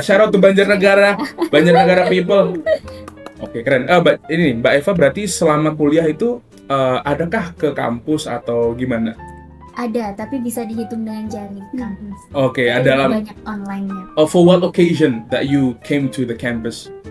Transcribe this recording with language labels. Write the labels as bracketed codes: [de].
[en] Shout out to Banjarnegara people. [id] Oke, keren. Mbak Eva berarti selama kuliah itu adakah ke kampus atau gimana? Ada, tapi bisa dihitung dengan jari kampus. Oke, Jadi dalam banyak online-nya. [en] for what occasion that you came to the campus?